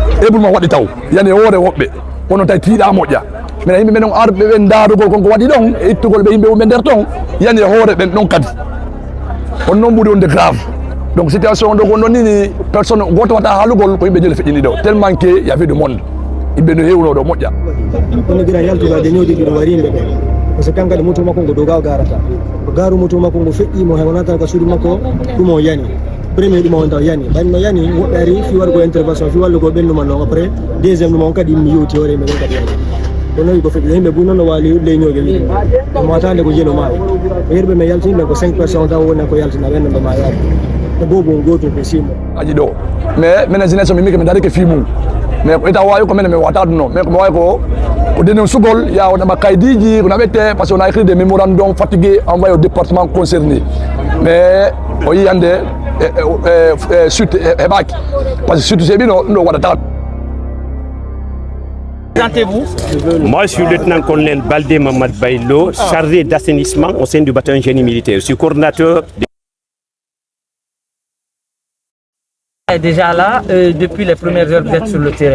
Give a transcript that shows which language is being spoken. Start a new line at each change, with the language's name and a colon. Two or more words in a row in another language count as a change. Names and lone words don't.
Fula: hebulma waɗi taw yani hoore woɓɓe wono tawi tiiɗa moƴƴa minen yimɓe ɓen arɓe ɓen daarugol konko waɗi ɗon e ittugol ɓe yimɓe ɓe nder ton yani hoore ɓen ɗon kadi on noon ɓuuri wonde
French: grave donc situation
Fula: ɗo gonɗon ni personne goto waɗa haalugol ko yimɓe jele feƴƴini ɗo
French: tellement que y avait du monde
Fula: yimɓe no hewno ɗo moƴƴa kono guira yaltugade ñoodi ɗiɗo wari yimɓe ɓe
French: par ce que
Fula: kankadi moto makko ngo dow gaw garata garu moto makko ngo feƴƴimo hay wonata ka suudu makko ɗum o yani premier ɗum on taw yani ɓayno no yani woɓɓe ari fi waɗgo intervention fi wallugo ɓennduma noon
French: après deuxiéme
Fula: ɗum on kadi mi yewti hoore yimɓe ɓen kadi yani kono wi ko feƴƴi yimɓe bu noon no waali ley ñoogel ɗum watande ko jeno maayi yerɓe men yaltiniɓe ko 5 personnes taw woni ko yaltina ɓen no ma yaade e bobo goto ko 6 mois aji ɗo mais minen jeunesse mi miki mi darike fi mum mais ko ita wawi ko minen mi wata ɗum noon mais komi wawi ko denen sugol ya on ɗaɓa kaydiji ko naɓette
French: par ce que on a écrit des mémorandum fatigué envoyé au département concerné
Fula: mais o yi hande suite heɓaki
French: par ce que suite
Fula: seeɓino ɗum ɗo waɗata.
French: Présentez-vous. Moi, je suis le lieutenant-colonel Baldé Mamad Baïlo, chargé d'assainissement au sein du bataillon génie militaire. Je suis coordinateur. Déjà là, depuis les premières heures, vous êtes sur le terrain.